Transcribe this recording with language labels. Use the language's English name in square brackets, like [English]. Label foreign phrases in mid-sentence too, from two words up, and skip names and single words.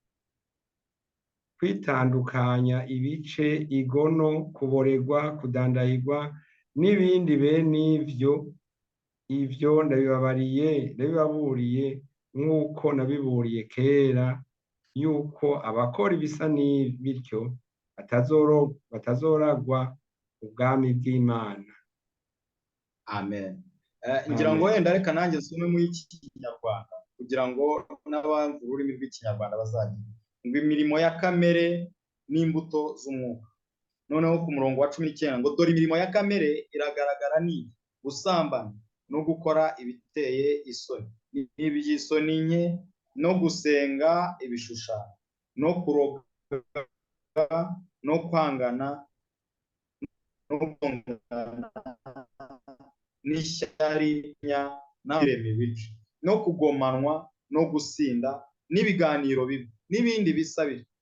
[Rundi] kwitandukanya ibice, igono, kuboregwa, kudandahirwa n'ibindi bene ibyo ndabibaburiye nk'uko nabiburiye kera, yuko abakora ibisa n'ibityo batazoragwa ubwami bw'Imana. Amen. [Kinyarwanda] Ngira ngo wenda reka nanjye nsome mu Kinyarwanda kugira ngo n'abandi ururimi rw'Ikinyarwanda bazagira ngo imirimo ya kamere n'imbuto z'umwuka. Noneho ku murongo wa 19 ngo dore imirimo ya kamere iragaragara ni gusambana no gukora ibiteye isoni n'iby'isoni nke, no gusenga ibishushanyo, no kuroga, no kwangana, no kongana n'ishyari n'irema ibice, no kugomanwa, no gusinda n'ibiganiro bibi n'ibindi bisa bityo.